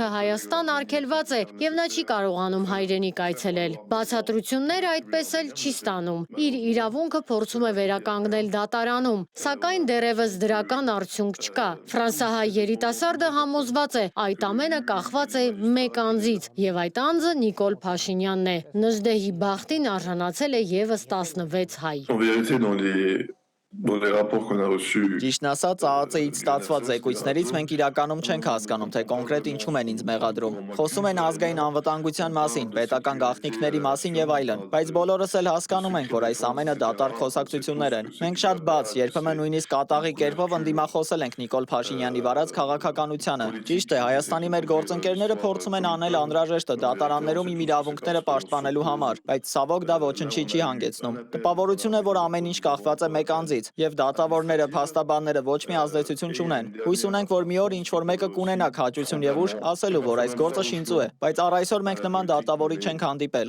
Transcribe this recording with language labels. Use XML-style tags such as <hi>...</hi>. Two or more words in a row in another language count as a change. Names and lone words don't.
<hy>Հայաստան արգելված է և նա չի կարողանում հայրենիք այցելել։ Բացատրությունները այդպես էլ չի ստանում։ Իր իրավունքը փորձում է վերականգնել դատարանում, սակայն դեռևս դրական արդյունք չկա։ Ֆրանսահայ երիտասարդը համոզված է, այդ ամենը կախված է մեկ անձից, և այդ անձը Նիկոլ Փաշինյանն է։ Նժդեի բախտին արժանացել է ևս 16 հայ։</hy> <fr>En vérité, dans les rapports qu'on a reçus,</fr> <hy>Ճիշտն ասած, ԱԱԾ-ից ստացված զեկույցներից մենք իրականում չենք հասկանում, թե կոնկրետ ինչում են ինձ մեղադրում։ Խոսում են ազգային անվտանգության մասին, պետական գաղտնիքների մասին եւ այլն, բայց բոլորս էլ հասկանում ենք, որ այս ամենը դատարկ խոսակցություններ են։ Մենք շատ բաց, երբեմն նույնիսկ կատաղի կերպով ընդդիմախոսել ենք Նիկոլ Փաշինյանի վարած քաղաքականությանը։ Ճիշտ է, Հայաստանի մեր գործընկերները փորձում են անել անհրաժեշտը դատարաններում իմ իրավունքները պաշտպանելու համար, բայց ցավոք դա ոչնչի չի հանգեցնում։ Տպավորություն է, որ ամեն ինչ կախված է մեկ անձից, եւ դատավորները, փաստաբանները ոչ մի ազդեցություն չունեն։ Հույս ունենք, որ մի օր ինչ-որ մեկը կունենա քաջություն եւ ուժ ասելու, որ այս գործը շինծու է, բայց առ այսօր մենք նման դատավորի չենք հանդիպել։</hy>